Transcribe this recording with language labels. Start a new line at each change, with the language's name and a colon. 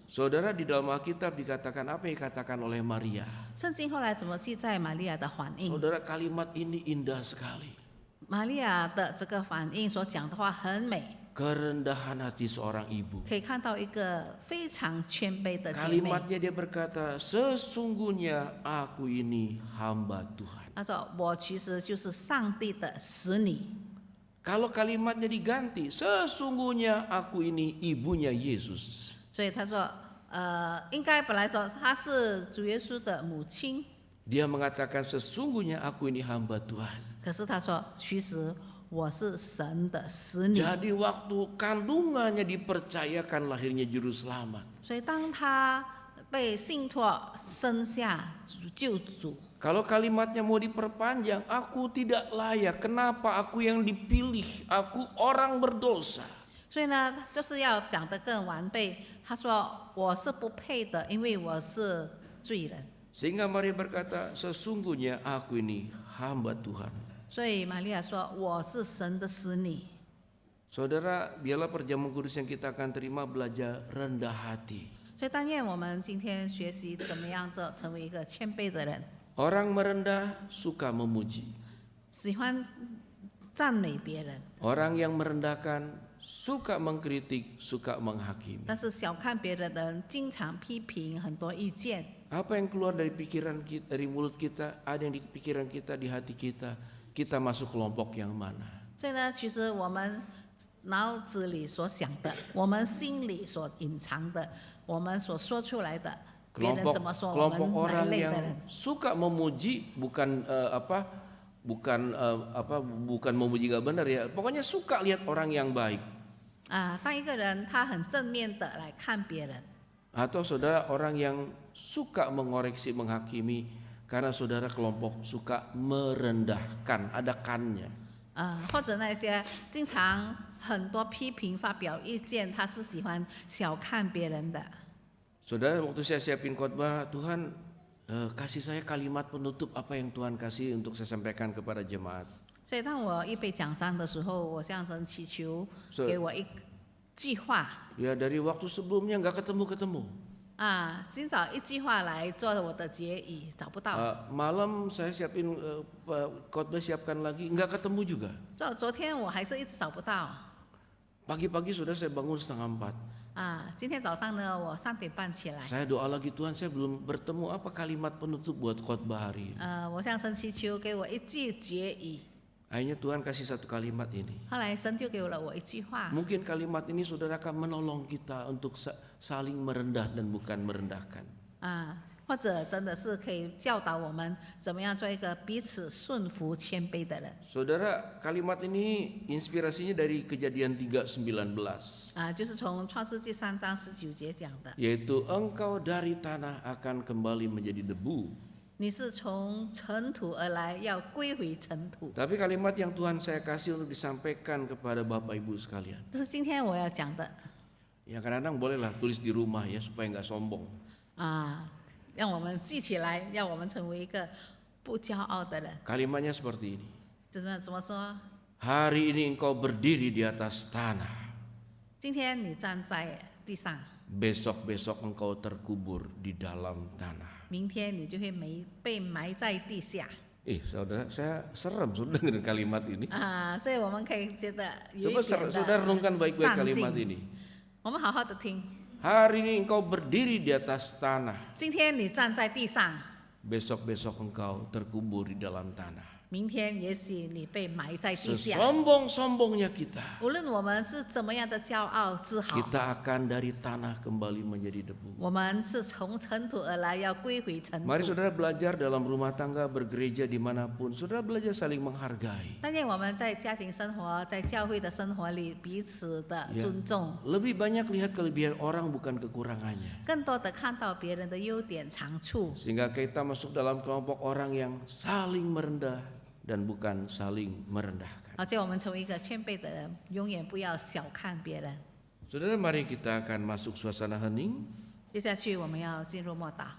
Indonesian: Saudara, di dalam Alkitab dikatakan apa yang dikatakan oleh Maria.
Chinese: 圣经后来怎么记载玛利亚的反应？
Indonesian: Saudara, kalimat ini indah sekali.
Chinese: 玛利亚的这个反应所讲的话很美，
Indonesian: Kerendahan hati seorang ibu.
Chinese: 可以看到一个非常谦卑的姐妹。
Indonesian: Kalimatnya dia berkata, sesungguhnya aku ini hamba Tuhan.
Chinese: 她说：“我其实就是上帝的使女。”
Indonesian: Kalau kalimatnya diganti, sesungguhnya aku ini ibunya Yesus.
Chinese: 所以她说：“应该本来说她是主耶稣的母亲，
Indonesian: Dia mengatakan sesungguhnya aku ini hamba Tuhan.
Chinese: 可是她说其实我是神的使女。”
Indonesian: Jadi waktu kandungannya dipercayakan lahirnya juru selamat.
Chinese: 所以当她被信托生下救主。
Indonesian: Kalau kalimatnya mau diperpanjang, aku tidak layak. Kenapa aku yang dipilih? Aku orang berdosa.
Chinese: 所以呢，就是要讲得更完备。他说：“我是不配的，因为我是罪人。”
Indonesian: Sehingga Maria berkata, sesungguhnya aku ini hamba Tuhan.
Chinese: 所以玛利亚说：“我是神的使女。”
Indonesian: Saudara, biarlah perjamuan kudus yang kita akan terima belajar rendah hati.
Chinese: 所以但愿我们今天学习怎么样的成为一个谦卑的人，
Indonesian: Orang merendah suka memuji.
Chinese: 喜欢赞美别人，
Indonesian: Orang yang merendahkan suka mengkritik, suka menghakimi.
Chinese: 但是小看别人的人经常批评很多意见。
Indonesian: Apa yang keluar dari pikiran kita, dari mulut kita, ada yang di pikiran kita, di hati kita, kita masuk kelompok yang mana?
Chinese: 所以呢，其实我们脑子里所想的，我们心里所隐藏的，我们所说出来的，别人怎么说我
Indonesian: Kelompok
Chinese: 们哪
Indonesian: orang
Chinese: 一类的
Indonesian: yang
Chinese: 人？
Indonesian: suka memuji, bukan bukan memuji gak benar ya. Pokoknya suka lihat orang yang baik.
Chinese: 当一个人他很正面的来看别人，
Indonesian: Atau saudara orang yang suka mengoreksi, menghakimi, karena saudara kelompok suka merendahkan, ada kannya.
Chinese: 或者那些经常很多批评发表意见，他是喜欢小看别人的。
Indonesian: Saudara, waktu saya siapin khotbah, Tuhan kasih saya kalimat penutup apa yang Tuhan kasih untuk saya sampaikan kepada jemaat.
Chinese: 所以当我预备讲章的时候，我向神祈求给我一句话
Indonesian: Ya dari waktu sebelumnya nggak ketemu-ketemu.
Chinese: 寻找一句话来做我的结语，找不到。
Indonesian: Malam saya siapin khotbah, siapkan lagi, nggak ketemu juga.
Chinese: 昨天我还是一直找不到。
Indonesian: Pagi-pagi sudah saya bangun 3:30.
Chinese: 今天早上呢，我3点半起来，
Indonesian: Saya doa lagi, Tuhan saya belum bertemu apa kalimat penutup buat khotbah hari ini.
Chinese: 我向神祈求给我一句结语。
Indonesian: Akhirnya Tuhan kasih satu kalimat ini.
Chinese: 后来神就给了我一句话，
Indonesian: Mungkin kalimat ini saudara akan menolong kita untuk saling merendah dan bukan merendahkan.
Chinese: 或者真的是可以教导我们怎么样做一个彼此顺服、谦卑的人。
Indonesian: Saudara, kalimat ini inspirasinya dari Kejadian 3:19,
Chinese: 就是从创世纪3章19节讲的，
Indonesian: yaitu engkau dari tanah akan kembali menjadi debu.
Chinese: 你是从尘土而来，要归回尘土。
Indonesian: Tapi kalimat yang Tuhan saya kasih untuk disampaikan kepada Bapak Ibu sekalian,
Chinese: 这是今天我要讲的
Indonesian: ya kadang-kadang bolehlah tulis di rumah ya supaya nggak sombong.
Chinese: 让我们记起来，让我们成为一个不骄傲的人。
Indonesian: Kalimatnya seperti ini.
Chinese: 这怎么说？
Indonesian: Hari ini engkau berdiri di atas tanah,
Chinese: 今天你站在地上，
Indonesian: besok-besok engkau terkubur di dalam tanah.
Chinese: 明天你就会被埋在地下。
Indonesian: Saudara, saya serem sudah dengar kalimat ini.
Chinese: 所以我们可以觉得有
Indonesian: Coba saudara renungkan baik-baik
Chinese: 战
Indonesian: kalimat
Chinese: 兢。
Indonesian: ini.
Chinese: 我们好好的听，
Indonesian: Hari ini engkau berdiri di atas tanah,
Chinese: 今天你站在地上，
Indonesian: besok-besok engkau terkubur di dalam tanah.
Chinese: 明天也许你被埋在地下。
Indonesian: Sesombong-sombongnya kita,
Chinese: 无论我们是怎么样的骄傲自豪，
Indonesian: kita akan dari tanah kembali menjadi debu.
Chinese: 我们是从尘土而来，要归回尘
Indonesian: Mari
Chinese: 土。
Indonesian: saudara belajar dalam rumah tangga, bergereja dimanapun. Saudara belajar saling menghargai.
Chinese: 但愿我们在家庭生活、在教会的生活里彼此的
Indonesian: Ya.
Chinese: 尊重，
Indonesian: Lebih banyak lihat kelebihan orang bukan kekurangannya.
Chinese: 更多的看到别人的优点长处，
Indonesian: Sehingga kita masuk dalam kelompok orang yang saling merendah dan bukan saling merendahkan.
Chinese: 而且我们成为一个谦卑的人，永远不要小看别人。
Indonesian: Saudara, mari kita akan masuk suasana hening.
Chinese: 接下去我们要进入默祷，